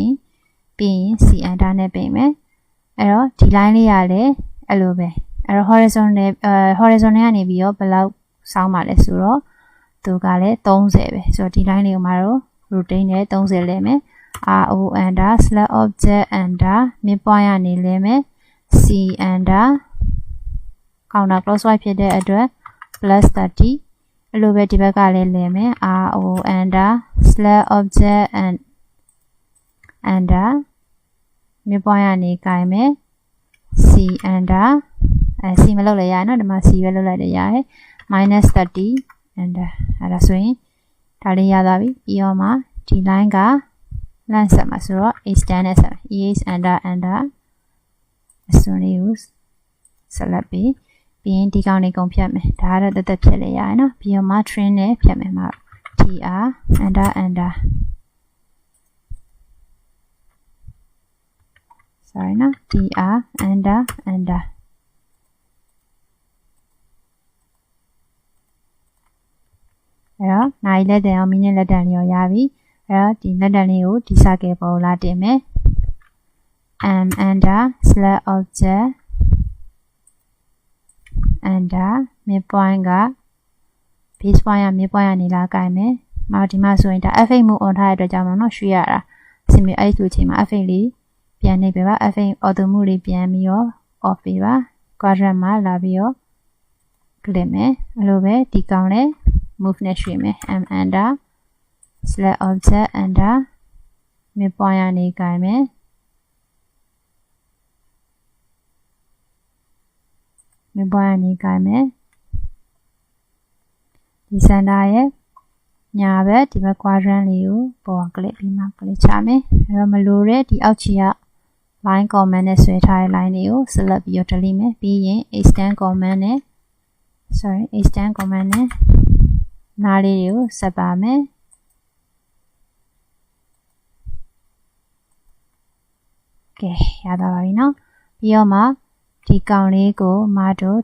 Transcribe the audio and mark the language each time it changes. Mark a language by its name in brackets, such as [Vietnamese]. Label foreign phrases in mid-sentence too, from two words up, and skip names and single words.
[Burmese] ပြီးရင် [English] C enter [Burmese] နဲ့ပြင်မယ်အဲ့တော့ဒီ line လေးရလဲအဲ့လိုပဲအဲ့တော့ horizontal ကနေပြီးတော့ဘယ်လောက်စောင်းပါလဲဆိုတော့သူကလည်း30ပဲဆိုတော့ဒီ line လေးကိုမှာတော့ rotate နဲ့30လဲမယ် [English] RO enter select object enter midpoint [Burmese] ကနေလဲမယ် C enter [English] counter clockwise [Burmese] ဖြစ်တဲ့အတွက် +30 အဲ့ လိုပဲဒီဘက်ကလည်းလဲမယ် [English] RO enter select object and enter midpoint [Burmese] ကနေကိုင်မယ် [English] C enter C [Burmese] မလုပ်လဲ ရနော်ဒီမှာ C ပဲလုပ်လိုက်တယ်ရတယ် -30 enter အဲ့ဒါဆိုရင်ဒါလေးရသွားပြီပြီးတော့မှဒီ line က length ဆက်မှာဆိုတော့ extend နဲ့ဆက်မယ် [English] EH enter enter [Burmese] အစွန်လေးကိုဆက်လက်ပြီးရင်ဒီကောင်လေးကုန်ဖြတ်မယ်ဒါကတော့တက်တက်ဖြတ်လဲရတယ်နော်ပြီးတော့မှ trim နဲ့ဖြတ်မယ်မှာ [English] TR enter enter [Burmese] sorry နော် [English] TR enter enter [Burmese] အဲ့တော့နိုင်လက်တန်အောင်မိနစ်လက်တန်လေးရောရပြီအဲ့တော့ဒီလက်တန်လေးကိုဒီ circle ပေါ်လာတင်မယ် [English] enter select object enter midpoint [Burmese] က [English] base point [Burmese] က midpoint ကနေလာကိုင်မယ်။နောက်ဒီမှာဆို ရင်ဒါ F8 မှု on ထားတဲ့အတွက်ကြောင့်မလို့ရွှေ့ရတာအဆင်ပြေအဲ့လိုချိန်မှာ F8 လေးပြန်နေပေးပါ [English] F8 auto [Burmese] မှုလေးပြန်ပြီးတော့ off ပေးပါ quadrant မှာလာပြီးတော့ click မယ်အဲ့လိုပဲဒီကောင်လေး move နဲ့ရွှေ့မယ် [English] enter select object enter midpoint [Burmese] ကနေကိုင်မယ် midpoint ကနေကိုင်မယ်ဒီ center ရဲ့ညာဘက်ဒီဘက် quadrant လေးကိုပေါ် click ပြီးမှ click ချမယ်အဲ့တော့မလိုတဲ့ဒီအောက်ခြေက [English] line comment [Burmese] နဲ့ဆွဲထားတဲ့ line တွေကို select ပြီးတော့ delete မယ်ပြီးရင် [English] extend comment [Burmese] နဲ့ [English] extend comment [Burmese] နဲ့နားလေးတွေကိုဆက်ပါမယ်ကဲရတော့ပါပြီเนาะပြီးတော့မှဒီကောင်လေးကိုမတို့